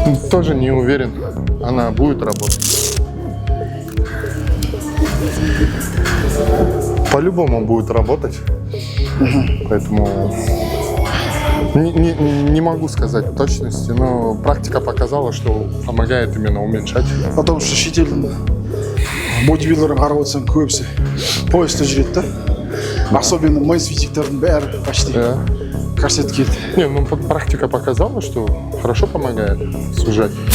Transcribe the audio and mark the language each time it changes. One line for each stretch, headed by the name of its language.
Russian: Тоже не уверен, она будет работать. По-любому будет работать. Поэтому не могу сказать в точности, но практика показала, что помогает именно уменьшать. потому что
Kazakh: шетелдің бодибилдерін қарап отырсаң көбісі пояста жүреді да. Особенно мейнс физиктердің бәрі почти
Russian: Да.
Kazakh: корсет киеді.
Russian: Не, ну практика показала, что хорошо помогает сужать.